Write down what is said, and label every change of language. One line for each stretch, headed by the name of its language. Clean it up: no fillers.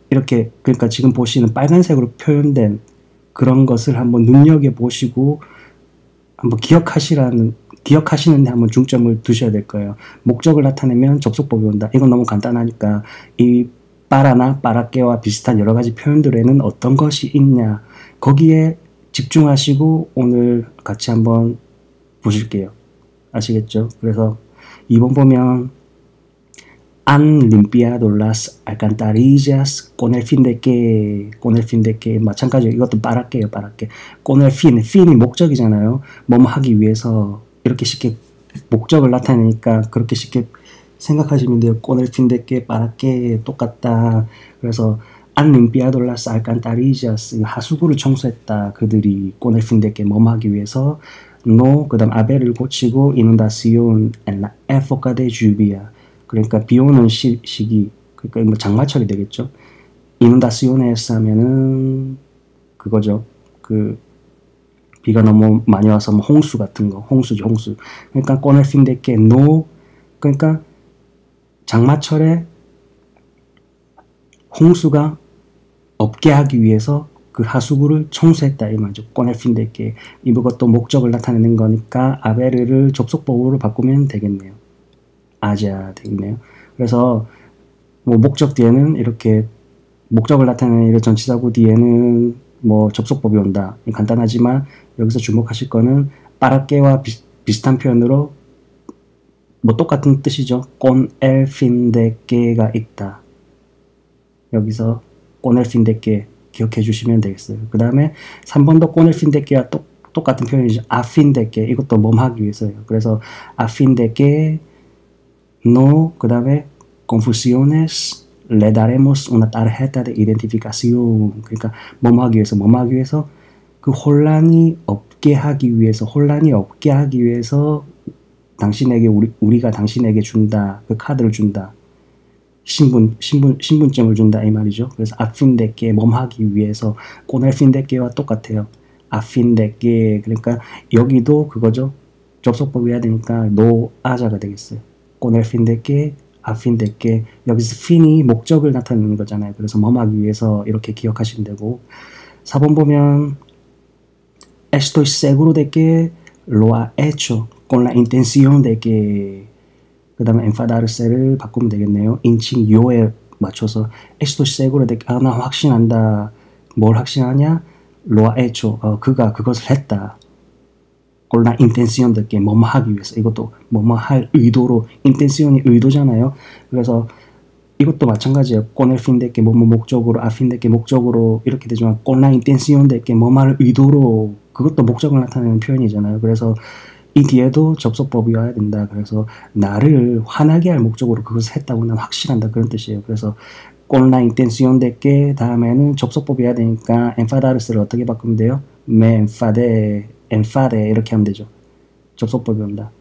Korean: 이렇게 그러니까 지금 보시는 빨간색으로 표현된 그런 것을 한번 눈여겨보시고 한번 기억하시는데 한번 중점을 두셔야 될 거예요. 목적을 나타내면 접속법이 온다. 이건 너무 간단하니까 이 빠라나 빠라깨와 비슷한 여러 가지 표현들에는 어떤 것이 있냐 거기에 집중하시고 오늘 같이 한번 보실게요. 아시겠죠? 그래서 2번 보면
Spanish: han limpiado las alcantarillas con el fin de que
Korean: 마찬가지로 이것도 빠랄게요.
Spanish: con el fin이 목적이잖아요.
Korean: 뭐뭐 하기 위해서 이렇게 쉽게 목적을 나타내니까 그렇게 쉽게 생각하시면 돼요.
Spanish: con el fin de que
Korean: 빠랄게 똑같다. 그래서
Spanish: han limpiado las alcantarillas
Korean: 하수구를 청소했다. 그들이
Spanish: con el fin de que
Korean: 뭐뭐 하기 위해서 no 그 다음 aver를 고치고
Spanish: inundación en la época de lluvia
Korean: 그러니까 비 오는 시기 그러니까 뭐 장마철이 되겠죠. inundaciones 하면은 그거죠. 그 비가 너무 많이 와서 뭐 홍수 같은 거 홍수죠 홍수. 그러니까
Spanish: con el fin de que no
Korean: 그러니까 장마철에 홍수가 없게 하기 위해서 그 하수구를 청소했다 이 말이죠.
Spanish: con el fin de que
Korean: 이것도 목적을 나타내는 거니까 aver를 접속법으로 바꾸면 되겠네요. 아자 되겠네요. 그래서 뭐 목적 뒤에는 이렇게 목적을 나타내는 이런 전치사구 뒤에는 뭐 접속법이 온다. 간단하지만 여기서 주목하실 거는 빠르게와 비슷한 표현으로 뭐 똑같은 뜻이죠.
Spanish: con el fin de que가 있다. 여기서 con el fin de que
Korean: 기억해 주시면 되겠어요. 그 다음에 3번도 con el fin de que와 똑같은 표현이죠.
Spanish: a fin de que
Korean: 이것도 뭐 하기 위해서예요. 그래서 a fin de que no 그 다음에
Spanish: confusiones le daremos una tarjeta de identificación
Korean: 그러니까 뭐 하기 위해서 그 혼란이 없게 하기 위해서 당신에게 우리가 당신에게 준다 그 카드를 준다 신분증을 준다 이 말이죠.
Spanish: 그래서 a fin de que
Korean: 뭐 하기 위해서
Spanish: con el fin de que와 똑같아요. a fin de que
Korean: 그러니까 여기도 그거죠. 접속법이 해야 되니까 no a자가 되겠어요.
Spanish: con el fin de que a fin de que
Korean: 여기서 fin이 목적을 나타내는 거잖아요. 그래서 뭐 하기 위해서 이렇게 기억하시면 되고 4번 보면
Spanish: estoy seguro de que lo ha hecho con la intención de que
Korean: 그 다음에 enfadarse를 바꾸면 되겠네요. 인칭 요에 맞춰서
Spanish: estoy seguro de que
Korean: 나 확신한다. 뭘 확신하냐?
Spanish: lo ha hecho
Korean: 그가 그것을 했다.
Spanish: con la intención de que
Korean: 뭐뭐 하기 위해서 이것도 뭐뭐 할 의도로 intencion이 의도잖아요. 그래서 이것도 마찬가지예요.
Spanish: con el fin de que
Korean: 뭐뭐 목적으로
Spanish: a fin de que
Korean: 목적으로 이렇게 되지만
Spanish: con la intención de que
Korean: 뭐뭐 할 의도로 그것도 목적을 나타내는 표현이잖아요. 그래서 이 뒤에도 접속법이 와야 된다. 그래서 나를 화나게 할 목적으로 그것을 했다고 난 확실한다. 그런 뜻이에요. 그래서
Spanish: con la intención de que
Korean: 다음에는 접속법이 와야 되니까 enfadarse를 어떻게 바꾸면 돼요?
Spanish: me enfade
Korean: 이렇게 하면 되죠. 접속법이 온다.